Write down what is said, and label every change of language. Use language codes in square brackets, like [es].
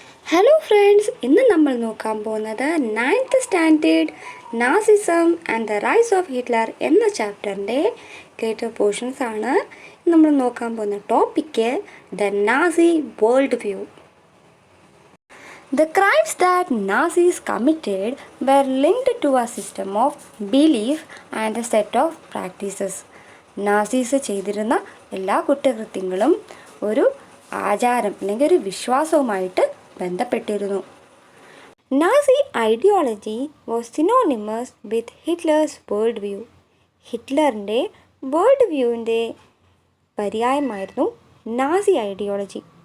[ml] Hello friends, ഇന്ന് നമ്മൾ നോക്കാൻ പോകുന്നത് 9th standard Nazism and the rise of Hitler എന്ന ചാപ്റ്ററിൻ്റെ ലേറ്റർ പോർഷൻസ് ആണ്. നമ്മൾ നോക്കാൻ പോകുന്ന topic the Nazi world view. [en] The crimes that Nazis committed were linked to a system of belief and a set of practices. [ml] Nazis ചെയ്തിരുന്ന എല്ലാ കുറ്റകൃത്യങ്ങളും ഒരു ആചാരം അല്ലെങ്കിൽ ഒരു വിശ്വാസവുമായിട്ട് ബന്ധപ്പെട്ടിരുന്നു. [en] Nazi ideology was synonymous with Hitler's world view. [ml] ഹിറ്റ്ലറിൻ്റെ world വ്യൂവിൻ്റെ പര്യായമായിരുന്നു Nazi ideology.